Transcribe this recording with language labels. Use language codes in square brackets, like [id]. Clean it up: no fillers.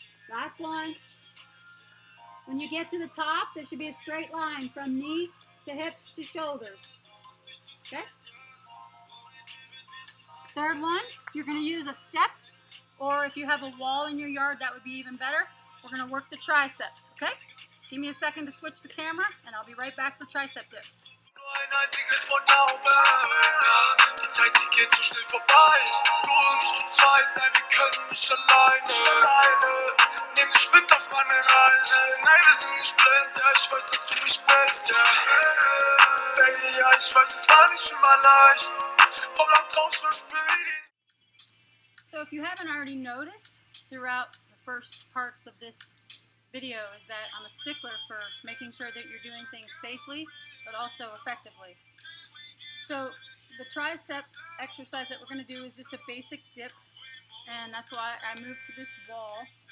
[en] Last one. When you get to the top, there should be a straight line from knee to hips to shoulders. Okay? Third one, you're going to use a step, or if you have a wall in your yard, that would be even better. We're going to work the triceps, okay? Give me a second to switch the camera, and I'll be right back for tricep dips. [de] Ein einziges von oben, ja. Die Zeit, sie geht so schnell vorbei. Du und ich zur Zeit, nein, wir können nicht alleine. Nicht alleine, nimm dich mit auf meine Reise. Nein, wir sind nicht blind, ja, ich weiß, dass du mich willst, ja. Baby, ja, ich weiß, es war nicht immer leicht. Vom Land raus und [en] So if you haven't already noticed throughout the first parts of this video is that I'm a stickler for making sure that you're doing things safely but also effectively. So the tricep exercise that we're going to do is just a basic dip, and that's why I moved to this wall.